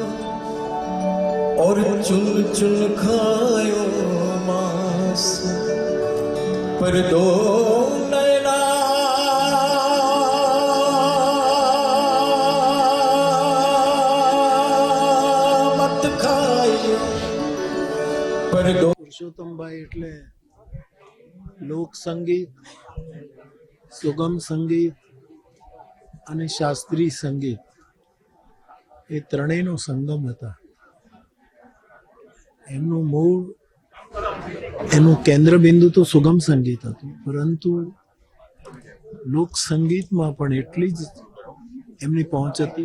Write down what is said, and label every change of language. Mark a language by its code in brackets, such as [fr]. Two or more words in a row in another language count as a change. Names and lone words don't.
[hi] और चुन चुन खायो मांस पर दो नैना मत खायो पर दो। [gu] પુરુષોત્તમભાઈ એટલે લોક સંગીત, સુગમ સંગીત અને શાસ્ત્રીય સંગીત એ ત્રણેયનો સંગમ હતા. એમનું મૂળ, એનું કેન્દ્ર બિંદુ તો સુગમ સંગીત હતું, પરંતુ લોક સંગીતમાં પણ એટલી જ એમની પહોંચ હતી.